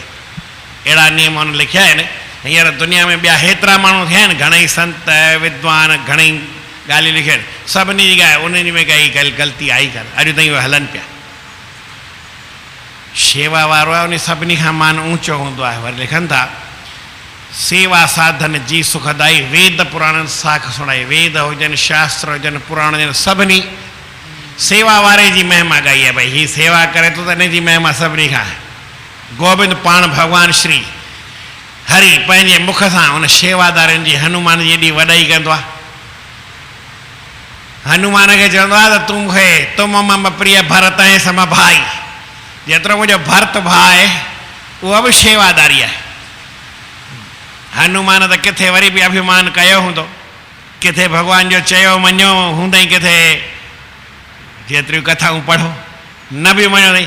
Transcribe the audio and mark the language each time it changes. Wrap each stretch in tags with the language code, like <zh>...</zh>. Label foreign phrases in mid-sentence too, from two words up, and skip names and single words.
<sd>अहिड़ा नियम हुन लिखिया आहिनि। हींअर दुनिया में ॿिया हेतिरा माण्हू थिया आहिनि, घणेई संत विद्वान, घणेई ॻाल्हियूं लिखियूं आहिनि, सभिनी जी ॻाल्हि उन्हनि में काई ग़लती आई कान, अॼु ताईं उहे हलनि पिया। शेवा वारो आहे, उन सभिनी खां मान ऊचो हूंदो आहे। वरी लिखनि था, सेवा साधन जी सुखदाई, वेद पुराणनि साख सुणाई, वेद हुजनि, शास्त्र हुजनि, पुराण हुजनि, सभिनी सेवा वारे जी महिमा ॻाई आहे। भई हीअ सेवा करे थो त हिन जी महिमा सभिनी खां आहे। गोबिंद पाण भॻवानु श्री हरि पंहिंजे मुख सां उन शेवादारनि जी, हनुमान जी एॾी वॾाई कंदो आहे। हनुमान खे चवंदो आहे त तूं मूंखे,</sd> <awa>तुम मम प्रिय भरत ऐं सम भाई,</awa> <sd>जेतिरो मुंहिंजो भरत भाउ आहे उहो बि शेवादारी आहे। हनुमान त किथे वरी बि अभिमान कयो हूंदो, किथे भॻवान जो चयो मञियो हूंदई, किथे जेतिरियूं कथाऊं पढ़ो न बि मञियो अथई।</sd>